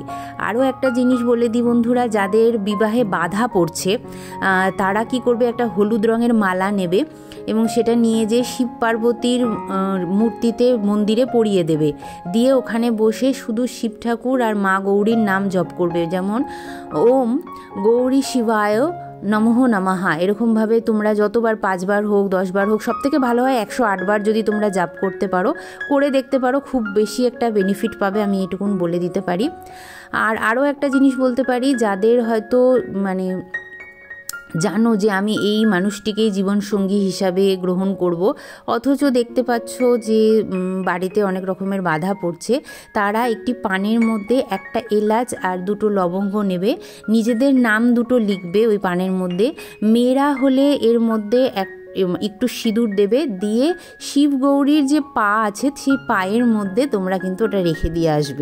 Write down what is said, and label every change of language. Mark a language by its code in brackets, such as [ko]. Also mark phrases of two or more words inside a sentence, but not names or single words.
[bn] আরও একটা জিনিস বলে দিই বন্ধুরা, যাদের বিবাহে বাধা পড়ছে তারা কি করবে, একটা হলুদ রঙের মালা নেবে এবং সেটা নিয়ে যে শিব পার্বতীর মূর্তিতে মন্দিরে পরিয়ে দেবে, দিয়ে ওখানে বসে শুধু শিব ঠাকুর আর মা গৌরীর নাম জপ করবে, যেমন [sa] ওম গৌরী শিবায় নমঃ নমঃ, [bn] এরকমভাবে তোমরা যতবার 5 বার হোক 10 বার হোক, সবথেকে ভালো হয় 108 বার যদি তোমরা জাপ করতে পারো, করে দেখতে পারো, খুব বেশি একটা বেনিফিট পাবে, আমি এটুকুন বলে দিতে পারি। আর আরও একটা জিনিস বলতে পারি, যাদের হয়তো মানে জানো যে আমি এই মানুষটিকেই জীবনসঙ্গী হিসাবে গ্রহণ করব, অথচ দেখতে পাচ্ছ যে বাড়িতে অনেক রকমের বাধা পড়ছে, তারা একটি পানের মধ্যে একটা এলাচ আর 2টো লবঙ্গ নেবে, নিজেদের নাম 2টো লিখবে ওই পানের মধ্যে, মেয়েরা হলে এর মধ্যে একটু সিঁদুর দেবে, দিয়ে শিব গৌরীর যে পা আছে সেই পায়ের মধ্যে তোমরা কিন্তু ওটা রেখে দিয়ে আসবে।